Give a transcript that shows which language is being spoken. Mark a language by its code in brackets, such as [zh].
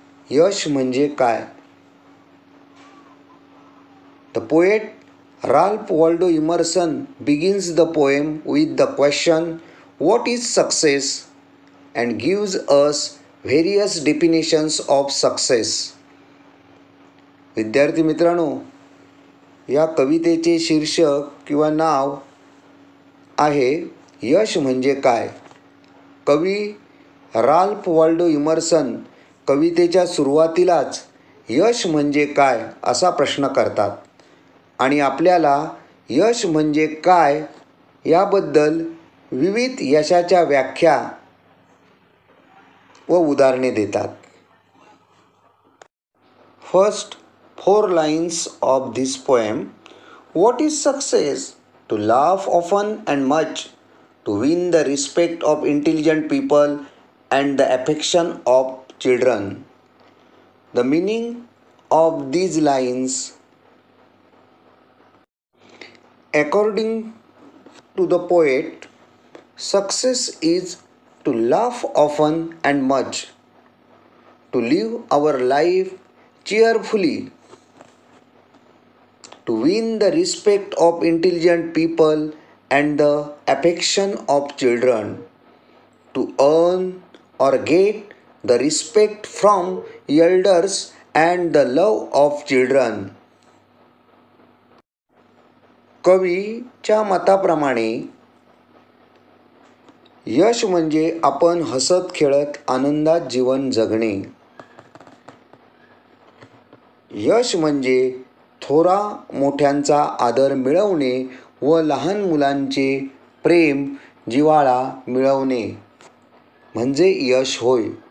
[mr] यश म्हणजे काय? [en] The poet Ralph Waldo Emerson begins the poem with the question, What is success? And gives us various definitions of success. [mr] विद्यार्थी मित्रांनो, या कवितेचे शीर्षक किंवा नाव आहे यश म्हणजे काय. कवी राल्फ वॉल्डो इमर्सन कवितेच्या सुरुवातीलाच यश म्हणजे काय असा प्रश्न करतात आणि आपल्याला यश म्हणजे काय याबद्दल विविध यशाच्या व्याख्या व उदाहरणे देतात. [en] First 4 lines of this poem. What is success? To laugh often and much, to win the respect of intelligent people and the affection of children. The meaning of these lines, according to the poet, success is to laugh often and much, to live our life cheerfully, to win the respect of intelligent people and the affection of children, to earn or get the respect from elders and the love of children. [mr] कवीच्या मताप्रमाणे यश म्हणजे आपण हसत खेळत आनंदात जीवन जगणे. यश म्हणजे थोरा मोठ्यांचा आदर मिळवणे व लहान मुलांचे प्रेम जिव्हाळा मिळवणे म्हणजे यश होय.